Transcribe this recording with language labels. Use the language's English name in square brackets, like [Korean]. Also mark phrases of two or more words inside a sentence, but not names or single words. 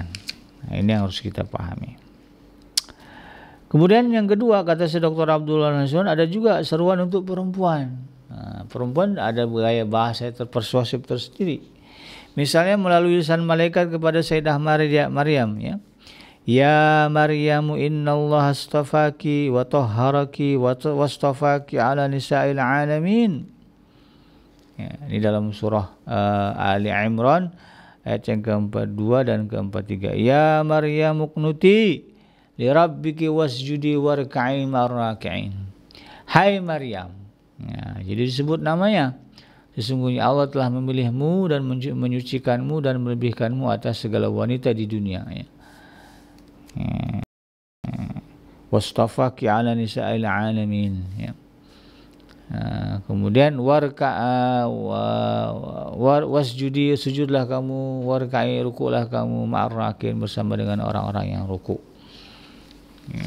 [Indonesian] Nah, ini yang harus kita pahami. Kemudian yang kedua, kata si Dr. Abdullah Nasrun, ada juga seruan untuk perempuan. Nah, perempuan ada gaya bahasa terpersuasif tersendiri. Misalnya melalui lisan malaikat kepada Sayyidah Maryam ya. [Arabic] يا مريم إن الله اصطفاك وطهرك واصطفاك على نساء العالمين. [Indonesian] Ya, ini dalam surah Ali Imran ayat yang ke-42 dan ke-43. [Arabic] يا مريم اقنتي لربك واسجدي واركعي مع الراكعين. [Indonesian] Hai Maryam. Ya, jadi disebut namanya. Sesungguhnya Allah telah memilihmu dan menyucikanmu dan melebihkanmu atas segala wanita di dunia ya. [Arabic] واصطفاك على نساء العالمين ya. [Indonesian] Kemudian wasjudi, sujudlah kamu, warka'i, rukulah kamu, ma'arrakin, bersama dengan orang-orang yang ruku ya.